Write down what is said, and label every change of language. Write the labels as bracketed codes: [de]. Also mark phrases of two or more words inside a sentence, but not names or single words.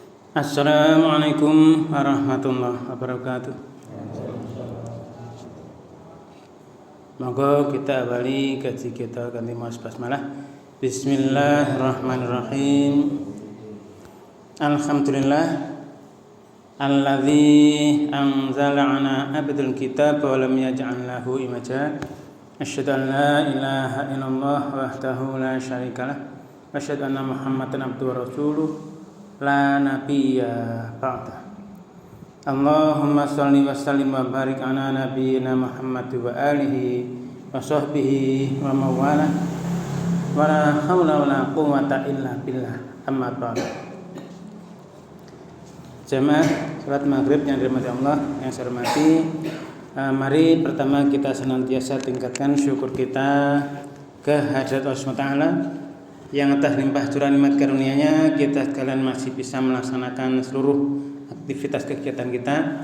[ar] السلام عليكم ورحمة الله وبركاته. [jv] Monggo kita awali kaji kita ganti maos basmalah. [ar] Bismillahirrahmanirrahim. الحمد لله الذي أنزل على عبده الكتاب ولم يجعل له عوجا. أشهد أن لا إله إلا الله وحده لا شريك له وأشهد أن محمدا عبده ورسوله لا نبي بعده. اللهم صل وسلم وبارك على نبينا محمد وآله وصحبه ومن والاه ولا حول ولا قوة إلا بالله. أما بعد. [id] Jamaah salat maghrib yang dirahmati Allah yang saya hormati, mari pertama kita senantiasa tingkatkan syukur kita kehadirat Allah SWT yang atas limpah curah nikmat karunia-Nya kita sekalian masih bisa melaksanakan seluruh aktivitas kegiatan kita.